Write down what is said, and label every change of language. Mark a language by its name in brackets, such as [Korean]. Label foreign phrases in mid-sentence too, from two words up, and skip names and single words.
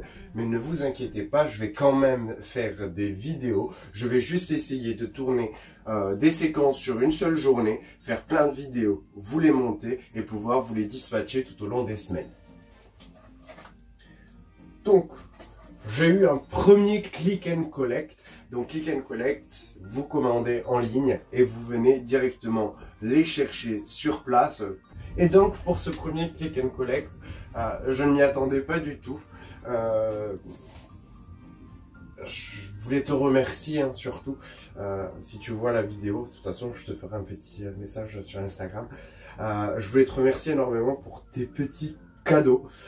[French] Mais ne vous inquiétez pas, je vais quand même faire des vidéos. Je vais juste essayer de tourner des séquences sur une seule journée, faire plein de vidéos, vous les monter et pouvoir vous les dispatcher tout au long des semaines. Donc, j'ai eu un premier [English] click and collect. Donc click and collect, [French] vous commandez en ligne et vous venez directement les chercher sur place. Et donc pour ce premier [English] click and collect, [French] je ne m'y attendais pas du tout. Je voulais te remercier surtout. Si tu vois la vidéo, de toute façon je te ferai un petit message sur Instagram. Je voulais te remercier énormément pour tes petits cadeaux.